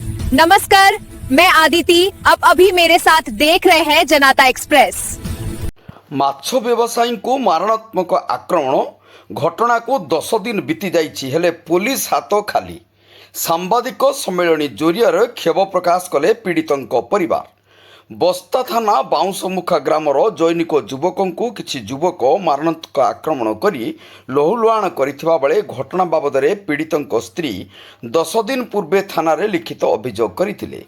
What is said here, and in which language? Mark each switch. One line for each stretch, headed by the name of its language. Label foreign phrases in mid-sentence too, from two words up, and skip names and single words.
Hindi: नमस्कार, मैं आदिति। अब अभी मेरे साथ देख रहे हैं जनता एक्सप्रेस।
Odia: ମାଛ ବ୍ୟବସାୟୀଙ୍କୁ ମାରଣାତ୍ମକ ଆକ୍ରମଣ ଘଟଣାକୁ 10 ଦିନ ବିତି ଯାଇଛି ହେଲେ ପୋଲିସ ହାତ ଖାଲି। ସାମ୍ବାଦିକ ସମ୍ମିଳନୀ ଜରିଆରେ କ୍ଷୋଭ ପ୍ରକାଶ କଲେ ପୀଡ଼ିତଙ୍କ ପରିବାର। ବସ୍ତା ଥାନା ବାଉଁଶମୁଖା ଗ୍ରାମର ଜୈନିକ ଯୁବକଙ୍କୁ କିଛି ଯୁବକ ମାରଣାତ୍ମକ ଆକ୍ରମଣ କରି ଲହୁଲୁହାଣ କରିଥିବା ବେଳେ ଘଟଣା ବାବଦରେ ପୀଡ଼ିତଙ୍କ ସ୍ତ୍ରୀ 10 ଦିନ ପୂର୍ବେ ଥାନାରେ ଲିଖିତ ଅଭିଯୋଗ କରିଥିଲେ।